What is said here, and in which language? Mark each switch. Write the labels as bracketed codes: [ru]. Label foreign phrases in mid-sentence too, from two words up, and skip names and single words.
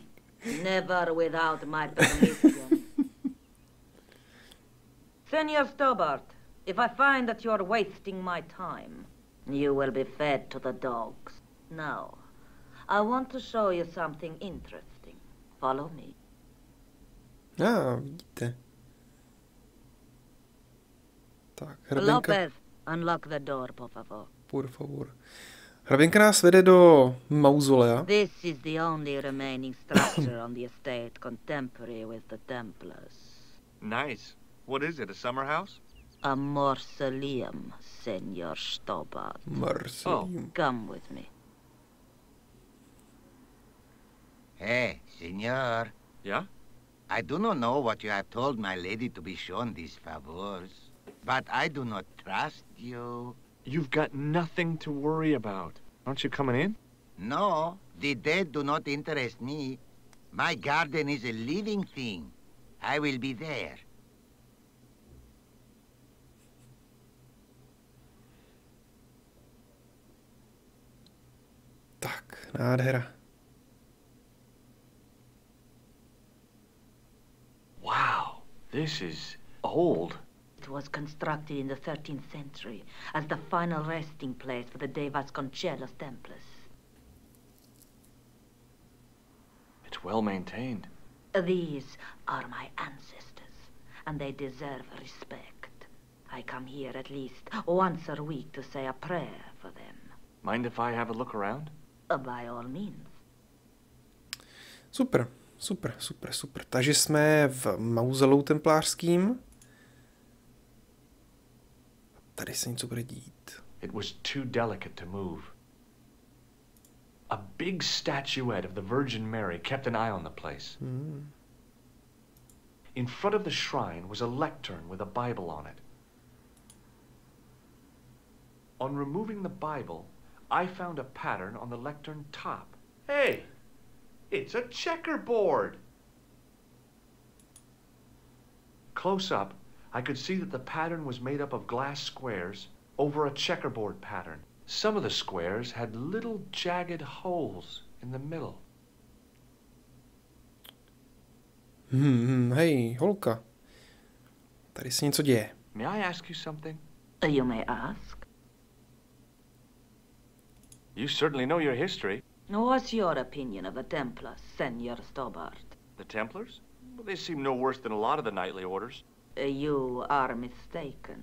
[en] Never without my permission. Senor Stobart, if I find that you're wasting my time, you will be fed to the dogs. Now, I want to show you something interesting. Follow me. [cs] Vidíte. Tak, hraběnka, [en] Lopez, unlock the door, [es] por favor. por favor. [cs] Hraběnka nás vede do mauzolea. [en] This is the only remaining structure on the estate contemporary with the Templars. Nice. What is it, a summer house? A mausoleum, Senor Stobart. Marseille. Come with me. Hey, Senor. Yeah? I do not know what you have told my lady to be shown these favors, but I do not trust you. You've got nothing to worry about. Aren't you coming in? No, the dead do not interest me. My garden is a living thing. I will be there. [cs] Tak, nádhera. [en] Wow, this is old. It was constructed in the 13th century as the final resting place for the De Vasconcelos Templars. It's well maintained. These are my ancestors, and they deserve respect. I come here at least once a week to say a prayer for them. Mind if I have a look around? By all means. [cs] Super, super, super, super. Takže jsme v mauzoleu templářským. Tady se něco bude dít. [en] It was too delicate to move. A big statuette of the Virgin Mary kept an eye on the place. In front of the shrine was a lectern with a Bible on it. On removing the Bible, I found a pattern on the lectern top. Hey, it's a checkerboard! Close up, I could see that the pattern was made up of glass squares over a checkerboard pattern. Some of the squares had little jagged holes in the middle. [cs] Hej, holka. Tady se něco děje. [en] May I ask you something? You may ask. You certainly know your history. What's your opinion of the Templars, Senor Stobart? The Templars? Well, they seem no worse than a lot of the knightly orders. You are mistaken.